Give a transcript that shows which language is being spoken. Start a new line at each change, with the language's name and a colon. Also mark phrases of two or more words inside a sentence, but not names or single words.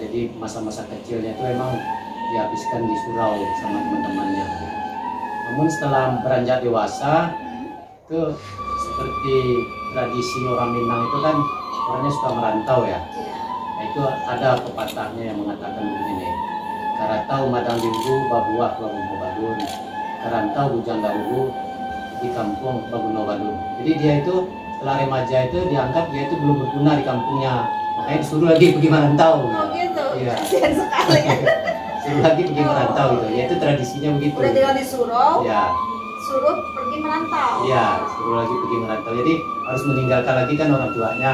Indonesian: Jadi masa-masa kecilnya itu emang dihabiskan di surau sama teman-temannya. Namun setelah beranjak dewasa itu seperti tradisi orang Minang itu kan orangnya suka merantau ya. Iya. Nah, itu ada pepatahnya yang mengatakan begini,
Minangkabau: karatau madang diugu babuah babuno badun, karantau bujang dahulu di kampung babuno badun.
Indonesian: Jadi dia itu setelah remaja itu dianggap dia itu belum berguna di kampungnya, makanya disuruh lagi pergi merantau. Oh gitu. Iya. Kasihan sekali. Suruh lagi pergi merantau gitu. Ya itu tradisinya begitu. Udah tinggal di surau, Ya. suruh pergi merantau. Iya, suruh lagi pergi merantau. Jadi harus meninggalkan lagi kan orang tuanya.